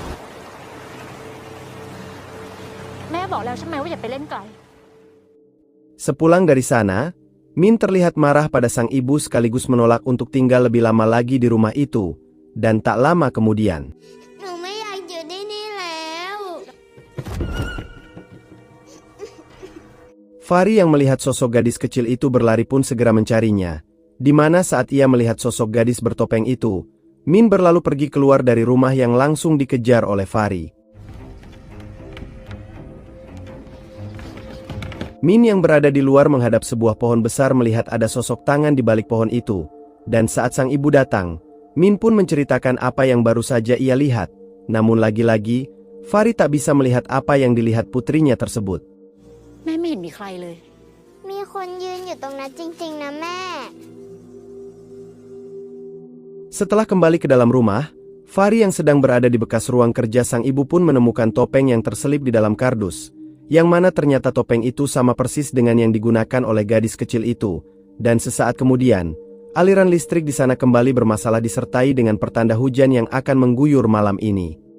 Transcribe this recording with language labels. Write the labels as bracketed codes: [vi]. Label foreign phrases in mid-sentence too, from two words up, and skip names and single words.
[th] แม่บอกแล้วใช่ไหมว่าอย่าไปเล่นไกล [id] Sepulang dari sana, Min terlihat marah pada sang ibu sekaligus menolak untuk tinggal lebih lama lagi di rumah itu. Dan tak lama kemudian, [th] หนูไม่อยากอยู่ที่นี่แล้ว [id] Fahri yang melihat sosok gadis kecil itu berlari pun segera mencarinya. Di mana saat ia melihat sosok gadis bertopeng itu, Min berlalu pergi keluar dari rumah yang langsung dikejar oleh Fahri. Min yang berada di luar menghadap sebuah pohon besar melihat ada sosok tangan di balik pohon itu. Dan saat sang ibu datang, Min pun menceritakan apa yang baru saja ia lihat. Namun lagi-lagi, Fahri tak bisa melihat apa yang dilihat putrinya tersebut. [th] แม่ไม่เห็นมีใครเลย มีคนยืนอยู่ตรงนั้นจริงๆนะแม่ [id] Setelah kembali ke dalam rumah, Fahri yang sedang berada di bekas ruang kerja sang ibu pun menemukan topeng yang terselip di dalam kardus, yang mana ternyata topeng itu sama persis dengan yang digunakan oleh gadis kecil itu. Dan sesaat kemudian, aliran listrik di sana kembali bermasalah disertai dengan pertanda hujan yang akan mengguyur malam ini.